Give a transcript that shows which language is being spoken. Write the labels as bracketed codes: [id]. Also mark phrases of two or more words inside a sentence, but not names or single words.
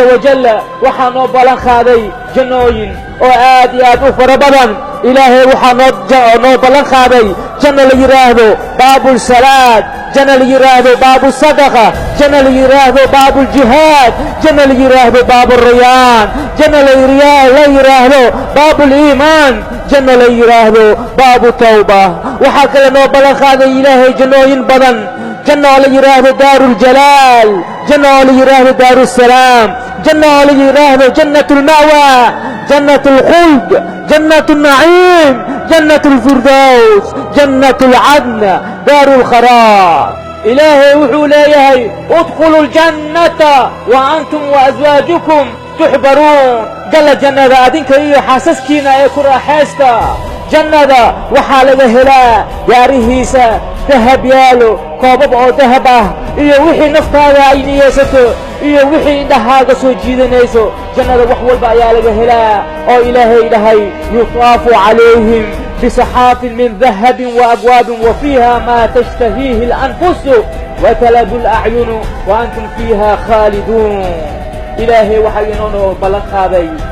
[so] wajalla waxaa noo ballan qaaday jannooyin oo aad iyo aad u fara badan ilaahay waxaa noo ballan qaaday janno la yidhaahdo baabulsalaad janno la yidhaahdo baabusadaqa janno la yidhaahdo baabuljihaad janno la yidhaahdo baaburayaan janno la yidhaahdo baabuliimaan janno la yidhaahdo baabu tawba waxaa kale noo ballan qaaday ilaahay jannooyin badan janno oo la yidhaahdo daaruljalaal janno oo la yidhaahdo daarusalaam janno oo la yidhaahdo jannat ulma'wa jannat alkhuld jannat alnaciim jannat alfirdaws jannat alcadn daaru lkharaar ilaahay wuxuu leeyahay [ar] ادخلوا الجنة و أنتم وأزواجكم تحبرون [so] galla jannada adinka iyo xaasaskiina ee ku raaxaysta jannada waxaa laga helaa gaarihiisa dahab yaalo koobab oo dahab ah iyo wixii naftaada ay niyeysato iyo wixii indhahaaga soo jiidanayso jannada wax walba ayaa laga helaa oo ilaahay dhahay [ar] يطاف عليهم بصحاف من ذهب وأكواب وفيها ما تشتهيه الأنفس وتلذ الأعين وأنتم فيها خالدون [so] ilaahay waxaa inoo ballan qaaday